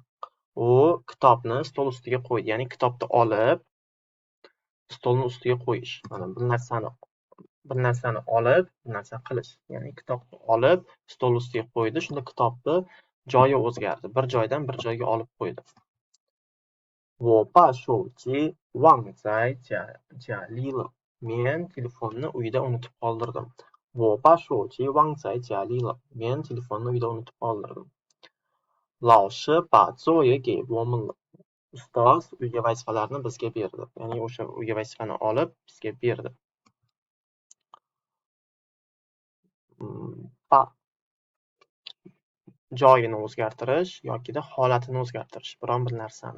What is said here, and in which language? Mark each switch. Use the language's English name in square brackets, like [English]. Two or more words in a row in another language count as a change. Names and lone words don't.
[Uzbek] U kitobni stol ustiga qo'ydi. Ya'ni kitobni olib stolni ustiga qo'yish. Mana bir narsani olib, bir narsa qilish. Ya'ni kitobni olib stol ustiga qo'ydi. Shunda kitobni joyi o'zgardi. Bir joydan bir joyga olib qo'ydi. [Chinese] 我把手机忘在家里了. [Uzbek] Men telefonni uyda unutib qoldirdim. [Chinese] 我把手机忘在家里了. [Uzbek] Men telefonni uyda unutib qoldirdim. [Chinese] 老师把作业给我们了. [Uzbek] Ustoz uyga vazifalarni bizga berdi. Ya'ni o'sha uyga vazifani olib bizga berdi. Ba joyini o'zgartirish yokida holatini o'zgartirish biron bir narsani.